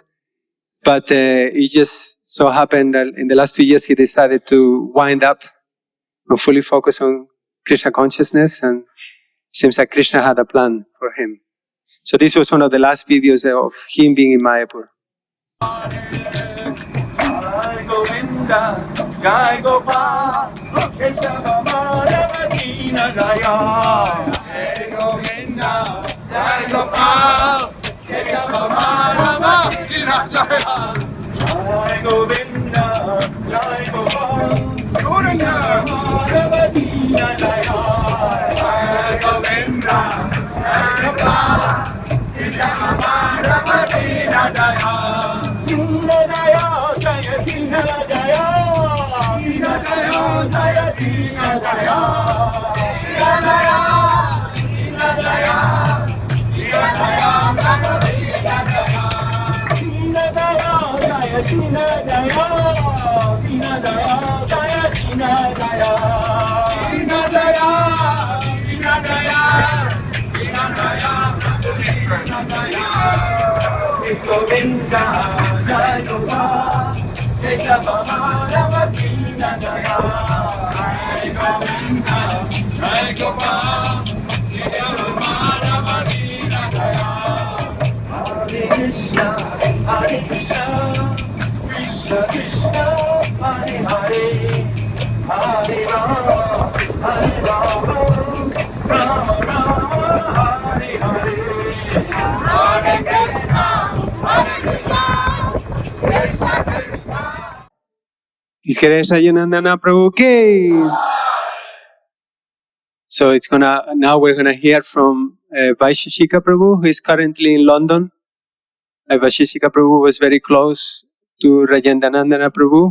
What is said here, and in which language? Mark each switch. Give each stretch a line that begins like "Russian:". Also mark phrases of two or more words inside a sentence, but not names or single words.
English: But it just so happened that in the last 2 years, he decided to wind up and fully focus on Krishna consciousness, and it seems like Krishna had a plan for him. So this was one of the last videos of him being in Mayapur.
Sanskrit: Jai Govinda, Jai Gopal, Kesava Madhava Dina Daya. Jai Govinda, Jai Gopal, Kesava Madhava Dina Daya. Jai Govinda, Jai Gopal, Kesava Madhava Dina Daya. Jai Govinda, Jai Gopal, Kesava Madhava Dina Daya. Dina Daya, Jaya Dina Daya, Dina Daya, Jaya Dina Daya, Dina Daya, Dina Daya, Dina Daya, Dina Daya, Dina Daya, Jaya Dina Daya, Dina Daya, Jaya Dina Daya, Dina Daya, Dina Daya, Dina Daya, Dina Daya. Govinda, Jai Gopal, Kesava Madhava Dina Daya. Jai Govinda, Jai Gopal, Kesava Madhava Dina Daya. Hare Krishna, Krishna Krishna, Hare Hare, Hare Rama, Rama Rama, Hare Hare. Hare Krishna, Krishna Krishna.
English: His Grace Rajendranandana Prabhu ki. So now we're gonna hear from Vaisesika Prabhu, who is currently in London. Vaisesika Prabhu was very close to Rajendranandana Prabhu.